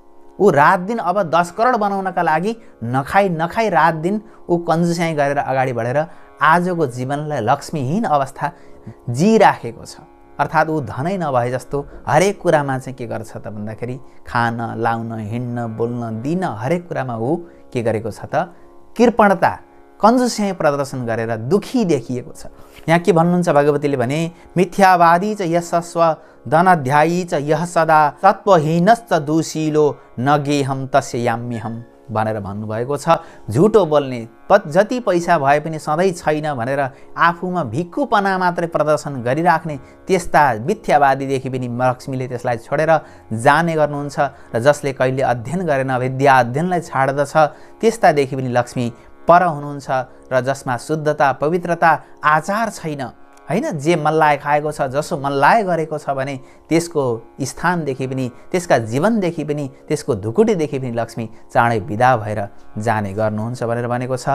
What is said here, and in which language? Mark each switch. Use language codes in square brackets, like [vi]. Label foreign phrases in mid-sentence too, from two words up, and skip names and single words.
[ne] ऊ रात दिन अब 10 करोड बनाउनका लागि नखाई रात दिन ऊ कन्जुस्याइ गरेर अगाडि बढेर आजको जीवनलाई लक्ष्मीहीन अवस्था जिराखेको छ। अर्थात् ऊ धनै नभए जस्तो हरेक कुरामा चाहिँ के गर्छ त भन्दाखेरि खान, लाउन, हिँड्न, बोल्न, दिन हरेक कुरामा ऊ के गरेको छ त कृपणता, कन्जुस्याइ प्रदर्शन गरेर दुखी देखिएको छ। यहाँ के भन्नुहुन्छ भगवतीले भने, [sa] मिथ्यावादी च यशस्व धनाध्यायी च यह सदा तत्त्वहीनश्च दुशीलो न गेहम तस्य याम्यहम [ne] भनेर भन्नुभएको छ। झुटो बोल्ने, जति पैसा भए पनि सधैँ छैन भनेर आफूमा भिक्कुपना मात्रै प्रदर्शन गरिराख्ने त्यस्ता मिथ्यावादीदेखि पनि लक्ष्मीले त्यसलाई छोडेर जाने गर्नुहुन्छ, र जसले कहिले अध्ययन गरेन, विद्या अध्ययनलाई छाड्दछ, त्यस्तादेखि पनि लक्ष्मी पर हुनुहुन्छ, र जसमा शुद्धता, पवित्रता, आचार छैन, हैन, जे मल्लाय खाएको छ, जसो मल्लाय गरेको छ भने त्यसको स्थानदेखि पनि, त्यसका जीवनदेखि पनि, त्यसको धुकुटीदेखि पनि लक्ष्मी चाँडै विदा भएर जाने गर्नुहुन्छ भनेर भनेको छ।